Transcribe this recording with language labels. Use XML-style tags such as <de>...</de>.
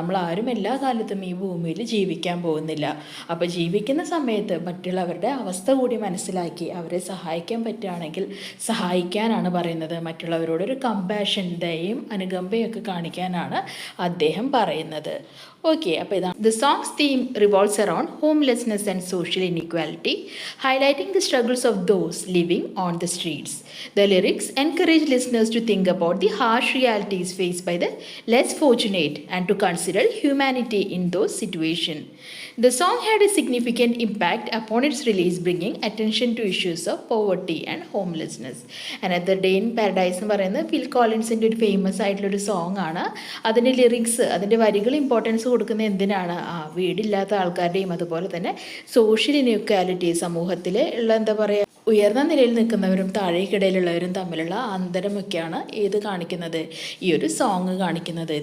<ml>നമ്മൾ ആരും എല്ലാ കാലത്തും ഈ ഭൂമിയിൽ ജീവിക്കാൻ പോകുന്നില്ല. അപ്പോൾ ജീവിക്കുന്ന സമയത്ത് മറ്റുള്ളവരുടെ അവസ്ഥ കൂടി മനസ്സിലാക്കി അവരെ സഹായിക്കാൻ പറ്റുകയാണെങ്കിൽ സഹായിക്കാനാണ് പറയുന്നത്. മറ്റുള്ളവരോടൊരു കമ്പാഷൻ, ദയയും അനുകമ്പയൊക്കെ കാണിക്കാനാണ് അദ്ദേഹം പറയുന്നത്. ഓക്കെ, അപ്പോൾ ഇതാണ്</ml> <en>The song's theme revolves around homelessness and social inequality, highlighting the struggles of those living on the streets. The lyrics encourage listeners to think about the harsh realities faced by the less fortunate and to consider humanity in those situations. The song had a significant impact upon its release, bringing attention to issues of poverty and homelessness.</en> <ml>Another Day in Paradise എന്ന് പറയുന്നത് ഫിൽ കോളിൻസിൻ്റെ ഒരു famous ആയിട്ടുള്ളൊരു song ആണ്. അതിൻ്റെ lyrics, അതിൻ്റെ വരികൾ importance കൊടുക്കുന്നത് എന്തിനാണ്? വീടില്ലാത്ത ആൾക്കാരുടെയും അതുപോലെ തന്നെ സോഷ്യൽ ഇൻഇക്വാലിറ്റി, സമൂഹത്തിൽ ഉള്ള എന്താ പറയുക, ഉയർന്ന നിലയിൽ നിൽക്കുന്നവരും താഴേക്കിടയിലുള്ളവരും തമ്മിലുള്ള അന്തരമൊക്കെയാണ് ഏത് കാണിക്കുന്നത്, ഈ ഒരു സോങ് കാണിക്കുന്നത്.</ml>